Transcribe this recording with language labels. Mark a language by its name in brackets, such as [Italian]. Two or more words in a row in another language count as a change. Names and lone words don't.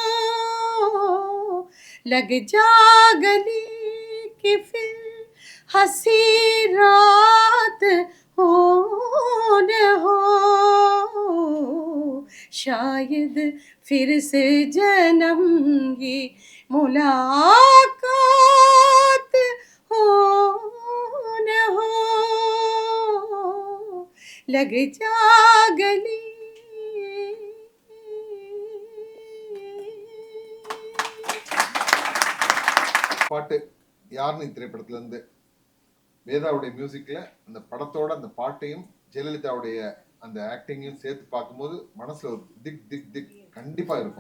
[Hindi] लग जा गली कि फिर हंसी रात हो न हो, शायद फिर से जन्म ये मुलाकात हो न हो, लग जा गली. [Tamil] பாட்டு யார்னி திரைப்படத்துல இருந்து வேதாவுடைய மியூசிக்ல அந்த படத்தோட அந்த பாட்டையும் ஜெயலலிதாவுடைய அந்த ஆக்டிங்கையும் சேர்த்து பார்க்கும்போது மனசுல ஒரு திக் திக் திக் கண்டிப்பா இருக்கும்.